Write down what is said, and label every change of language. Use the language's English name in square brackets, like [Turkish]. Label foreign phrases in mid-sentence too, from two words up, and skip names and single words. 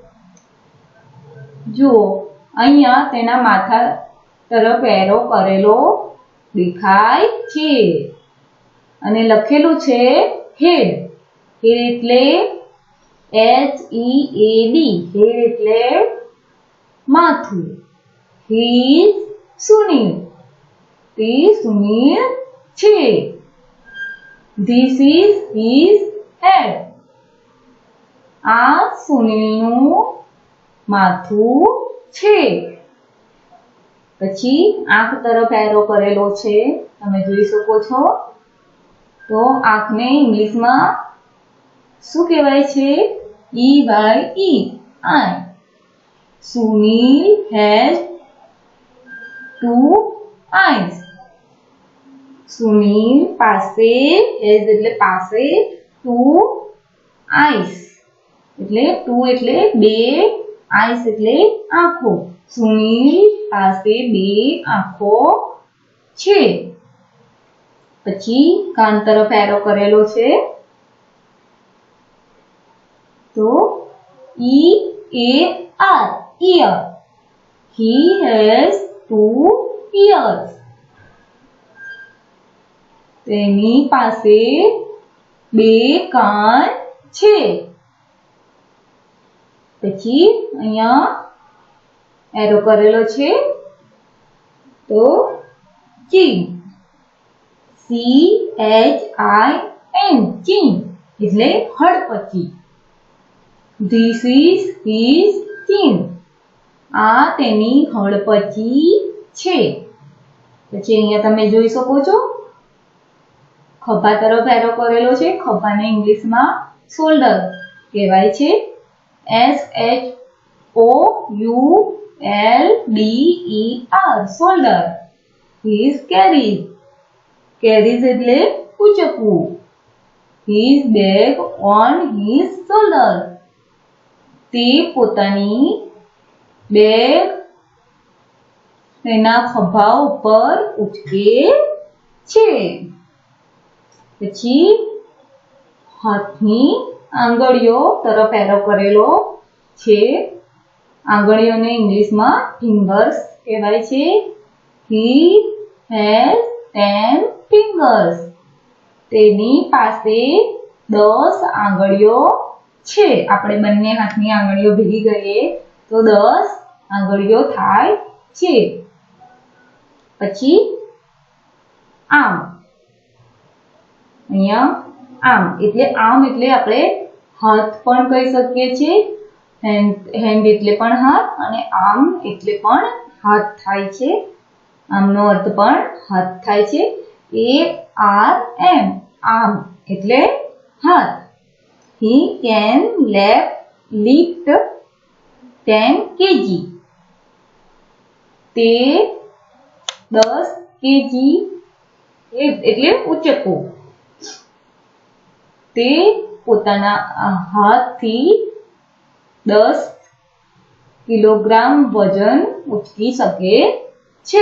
[Gujarati] જુઓ, અહીંયા તેના માથા તરફ એરો કરેલો દેખાય છે અને લખેલું છે હેડ. હેડ એટલે HEAD. હેડ એટલે માથું. [English] He is Sunil. [Gujarati] તે સુનીલ છે. [English] This is his head. [Gujarati] આ સુનીલનું માથું છે. પછી આંખ તરફ એરો કરેલો છે, તમે જોઈ શકો છો. તો આંખને ઇંગ્લિશમાં શું કહેવાય છે? [English] EYE. eye. Sunil has 2 eyes. [Gujarati] સુનીલ પાસે, has એટલે પાસે, 2 eyes એટલે 2 એટલે 2, eyes એટલે આંખો. સુનીલ પાસે 2 આંખો છે. પછી કાન તરફ એરો કરેલો છે, તો EAR. ear. [English] He has 2 ears. [Gujarati] તેની પાસે 2 કાન છે. પછી અહીંયા એરો કરેલો છે, તો chin. CHIN. chin એટલે હડપચી. [English] This is his chin. [Gujarati] આ તેની હડપચી છે. પછી અહીંયા તમે જોઈ શકો છો ખભા તરફ એરો કરેલો છે. ખભાને ઇંગ્લિશમાં શોલ્ડર કહેવાય છે. SHOULDER. શોલ્ડર. [English] His carries. [Gujarati] carries એટલે ઉચકવું. [English] His bag on his shoulder. [Gujarati] તે પોતાની બેગ તેના ખભા ઉપર ઉચકે છે. પછી હાથની આંગળીઓ તરફ એરો કરેલો છે. આંગળીઓને ઇંગ્લિશમાં ફિંગર્સ કહેવાય છે. [English] He has 10 fingers. [Gujarati] તેની પાસે 10 આંગળીઓ છે. આપણે બંને હાથની આંગળીઓ ભેગી કરીએ તો 10 આંગળીઓ થાય છે. પછી આમ. અહીંયા આમ એટલે આપણે હાથ પણ કહી શકીએ છીએ. હેન્ડ એટલે પણ હાથ અને આર્મ એટલે પણ હાથ થાય છે, આમનો અર્થ પણ હાથ થાય છે. ARM આર્મ એટલે હાથ. [English] He can lift 10 kg. [Gujarati] તે 10 kg એટલે ઉચકવું. તે પોતાના હાથથી 10 કિલોગ્રામ વજન ઉચકી શકે છે.